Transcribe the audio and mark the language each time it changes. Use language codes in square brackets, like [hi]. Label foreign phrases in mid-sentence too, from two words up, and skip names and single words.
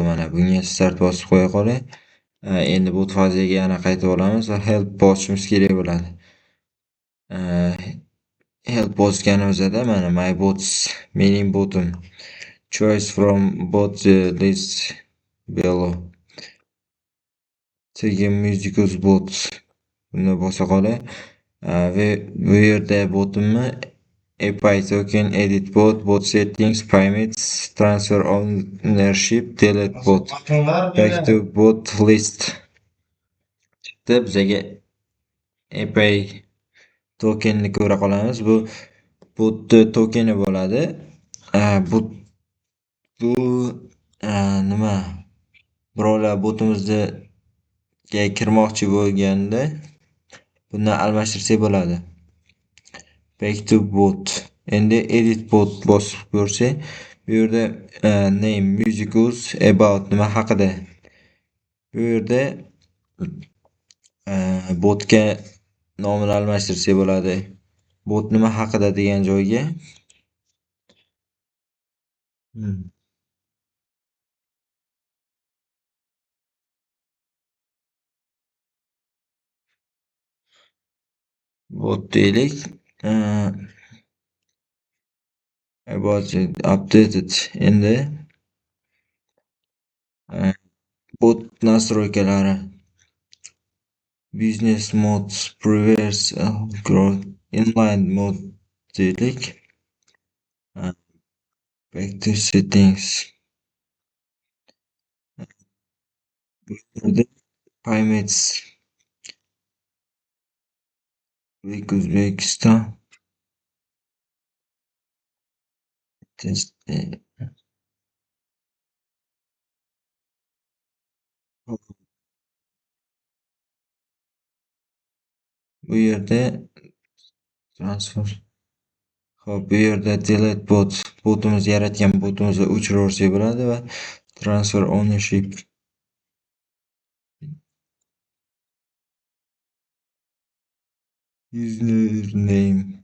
[uz] Mana bunga start bosib qo'ya qolay. Endi bot faziga yana qaytib olamiz va help bosishimiz kerak bo'ladi. Help bosganimizda mana [en] my bots, [uz] mening botim, [en] choice from bot list below. [uz] Tegi musicus bot. Buni bosa qolay. Ve bu yerda botimni [en] API token, edit bot, bot settings, payments, transfer ownership, delete bot, back to bot list. [uz] Chiqdi. Bizga API tokenni ko'ra qolamiz. Bu bot tokeni bo'ladi. Bu nima? Birovlar botimizga kirmoqchi bo'lganda bundan almashtirsak bo'ladi. [en] Back to bot. [uz] Endi [en] edit bot [uz] bosib ko'rsak, bu yerda name, musicals, about nima haqida. Bu yerda botga nomini almashtirsak bo'ladi. Bot nima haqida degan joyga bot deylik. [en] About updated. [uz] Endi bot nastroykalari, [en] business mode, previous growth, inline mode deylik. Back to settings. Payments. Uzbekistan. Test. [uz] Bu yerda transfer. Xo'p, bu yerda [en] delete bot, [uz] botimiz yaratgan botimizni o'chiraversak bo'ladi va [en] transfer ownership username.